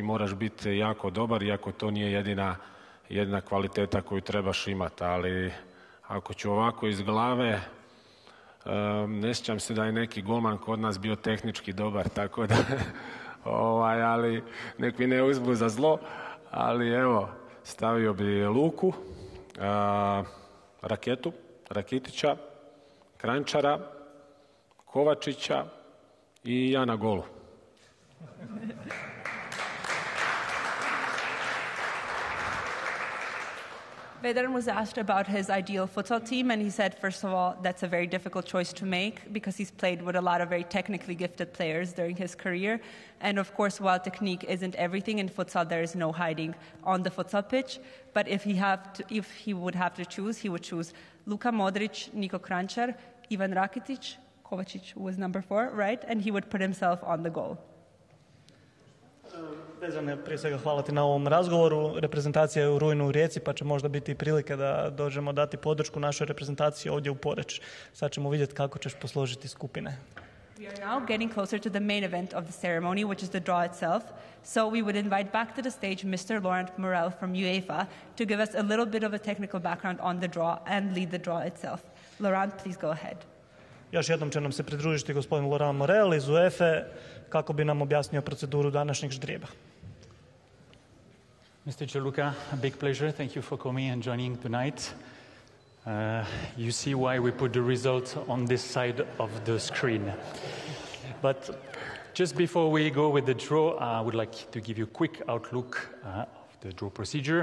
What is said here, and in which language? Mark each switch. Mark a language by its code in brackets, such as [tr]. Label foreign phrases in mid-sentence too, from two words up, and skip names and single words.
[hr] moraš biti jako dobar, iako to nije jedina kvaliteta koju trebaš imati, ali ako ću ovako iz glave, ne sjećam se da je neki golman kod nas bio tehnički dobar, tako da ali nek mi ne uzmu za zlo, ali evo, stavio bi Luku, Rakitića, Kranjčara, Kovačića i ja na golu. [en] Vedran was asked about his ideal futsal team, and he said, first of all, that's a very difficult choice to make because he's played with a lot of very technically gifted players during his career. And of course, while technique isn't everything in futsal, there is no hiding on the futsal pitch. But if he would have to choose, he would choose Luka Modric, Niko Kranjčar, Ivan Rakitic, Kovačić, who was number 4, right? And he would put himself on the goal. [hr] Vezane, prije svega hvala ti na ovom razgovoru. Reprezentacija je u rujnu u Rijeci, pa će možda biti prilike da dođemo dati podršku našoj reprezentaciji ovdje u Poreč. Sad ćemo vidjeti kako ćeš posložiti skupine. [en] We are now getting closer to the main event of the ceremony, which is the draw itself. So we would invite back to the stage Mr. Laurent Morel from UEFA to give us a little bit of a technical background on the draw and lead the draw itself. Laurent, please go ahead. [hr] Još jednom će nam se pridružiti gospodin Laurent Morel iz UEFA kako bi nam objasnio proceduru današnjeg ždrijeba. [en] Mr. Gianluca, a big pleasure. Thank you for coming and joining tonight. You see why we put the results on this side of the screen. But just before we go with the draw, I would like to give you a quick outlook of the draw procedure.